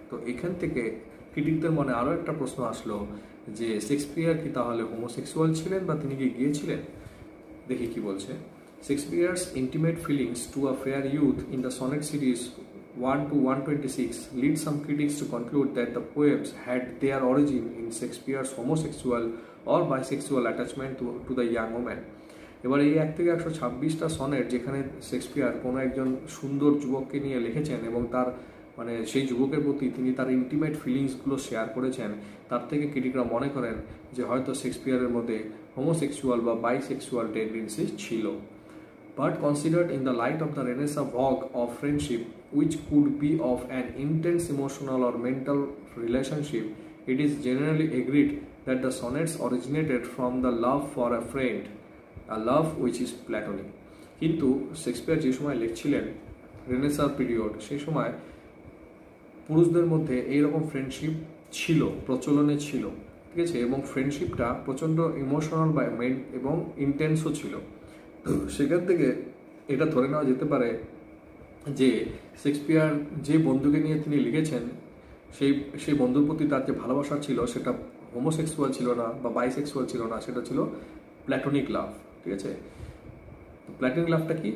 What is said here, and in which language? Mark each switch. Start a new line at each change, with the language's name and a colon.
Bangla: তো এখান থেকে ক্রিটিকদের মনে আরও একটা প্রশ্ন আসলো যে শেক্সপিয়ার কি তাহলে হোমোসেক্সুয়াল ছিলেন বা তিনি কি গিয়েছিলেন? দেখি কি বলছে।
English: Shakespeare's intimate feelings to a fair youth in the sonnet series 1 to 126 lead some critics to conclude that the poems had their origin in Shakespeare's homosexual or bisexual attachment to the young woman.
Bangla: এবার এই 1 থেকে 126টা sonnet, যেখানে Shakespeare কোনো একজন সুন্দর যুবককে নিয়ে লিখেছেন এবং তার মানে সেই যুবকের প্রতি তিনি তার ইন্টিমেট ফিলিংসগুলো শেয়ার করেছেন, তার থেকে ক্রিটিকরা মনে করেন যে হয়তো শেক্সপিয়ারের মধ্যে হোমোসেক্সুয়াল বা বাইসেক্সুয়াল টেন্ডেন্সি ছিল।
English: But considered in the light of the Renaissance vogue of friendship, which could be of an intense emotional or mental relationship, it is generally agreed that the sonnets originated from the love for a friend, a love which is platonic.
Bangla: কিন্তু Shakespeare যে সময় লিখছিলেন renaissance period, সেই সময় পুরুষদের মধ্যে এইরকম friendship ছিল, প্রচলনে ছিল, ঠিক আছে, এবং ফ্রেন্ডশিপটা প্রচণ্ড ইমোশনাল বা এবং ইন্টেন্সও ছিল। তো সেখান থেকে এটা ধরে নেওয়া যেতে পারে যে শেক্সপিয়ার যে বন্ধুকে নিয়ে তিনি লিখেছেন, সেই বন্ধুর প্রতি তার যে ভালোবাসা ছিল সেটা হোমোসেক্সুয়াল ছিল না বা বাইসেক্সুয়াল ছিল না, সেটা ছিল প্ল্যাটোনিক লাভ, ঠিক আছে। প্ল্যাটোনিক লাভটা কি?